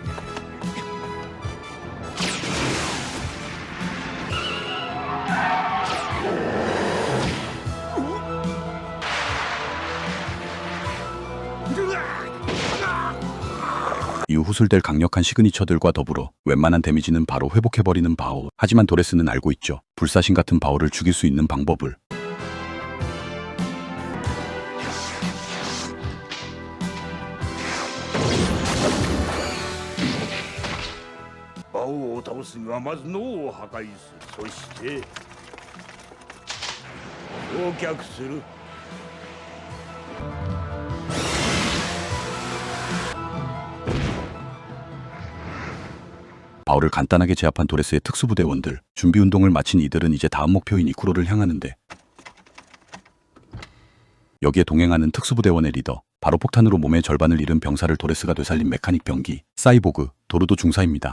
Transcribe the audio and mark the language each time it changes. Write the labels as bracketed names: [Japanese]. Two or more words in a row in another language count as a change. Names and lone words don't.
[Korean] 이후 후술될 강력한 시그니처들과 더불어 웬만한 데미지는 바로 회복해버리는 바오. 하지만 도레스는 알고 있죠. 불사신 같은 바오를 죽일 수 있는 방법을. [Japanese] 바오 を倒すにはまず脳を破壊する。そして焼却する。 [Korean] 바오를 간단하게 제압한 도레스의 특수부대원들. 준비운동을 마친 이들은 이제 다음 목표인 이쿠로를 향하는데 여기에 동행하는 특수부대원의 리더, 바로 폭탄으로 몸의 절반을 잃은 병사를 도레스가 되살린 메카닉 병기, 사이보그, 도르도 중사입니다.